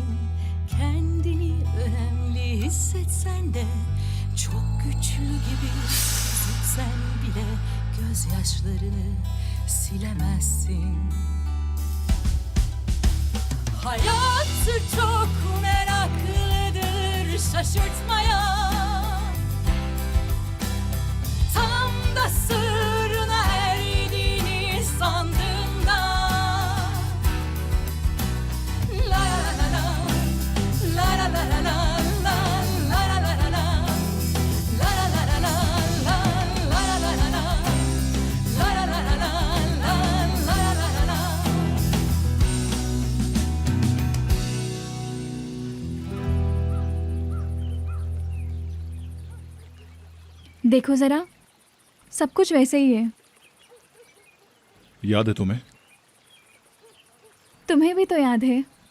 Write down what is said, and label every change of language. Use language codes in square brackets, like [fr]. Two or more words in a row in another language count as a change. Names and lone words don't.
[tr] Kendini önemli hissetsen de, çok güçlü gibi gözüksen bile gözyaşlarını silemezsin. Hayat çok meraklıdır şaşırtmaya. Tam da sırrına erdiğini sandığında. La la la la la la la la la la la la la la. La la la la la la la la la la. La la la la la la la la la. [hi] देखो जरा, सब कुछ वैसे ही है। याद है तुम्हें? तुम्हें भी तो याद है।